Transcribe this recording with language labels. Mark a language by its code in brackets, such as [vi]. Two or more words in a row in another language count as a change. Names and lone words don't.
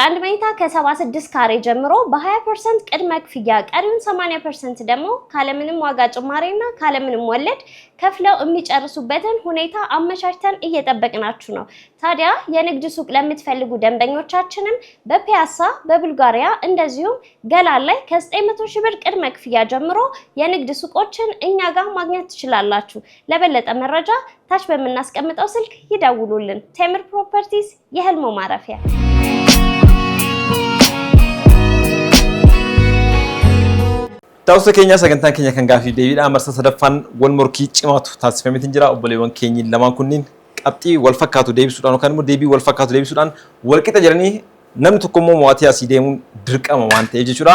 [am] 1 መኝታ ከ76 ካሬ ጀምሮ በ20% ቅድመ ክፍያ ቀሪውን 80% ደግሞ ካለምንም ዋጋ ጭማሪና ካለምንም ወለድ ከፍለው የሚጨርሱበትን ሁኔታ አመቻችተን እየጠበቅናችሁ ነው። ታዲያ የንግድ ሱቅ ለምትፈልጉ ደንበኞቻችንም በፒያሳ በቡልጋሪያ እንደዚሁም ገላን ላይ ከ900 ሺህ ብር ቅድመ ክፍያ ጀምሮ የንግድ ሱቆችን እኛ ጋር ማግኘት ትችላላችሁ። ለበለጠ መረጃ ታች በመናስቀምጠው ስልክ ይደውሉልን። ቴምር ፕሮፐርቲስ የህልሞ ማረፊያ። [om] Taa'usa keenya sagantaan keenya kan gaafii deebiidha. Marsa sadaffaan wal morkii cimaatu taasifameetiin jira. Obboleewwan keenyi lamaan kunniin qabxii wal fakkaatu deebisuudhaan yookaan immoo deebii wal fakkaatu deebisuudhaan wal qixa jedhanii namni tokko immoo mo'atee asii deemuun dirqama waan ta'eef jechuudha.